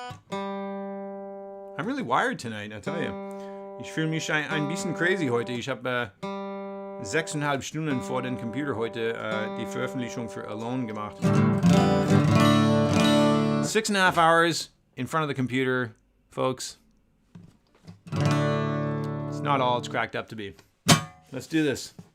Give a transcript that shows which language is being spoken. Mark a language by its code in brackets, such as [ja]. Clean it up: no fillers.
[en] I'm really wired tonight, I tell you. [de] Ich fühle mich ein bisschen crazy heute. Ich habe 6,5 Stunden vor dem Computer heute die Veröffentlichung für Alone gemacht. [en] 6.5 hours in front of the computer, folks. It's not all it's cracked up to be. Let's do this.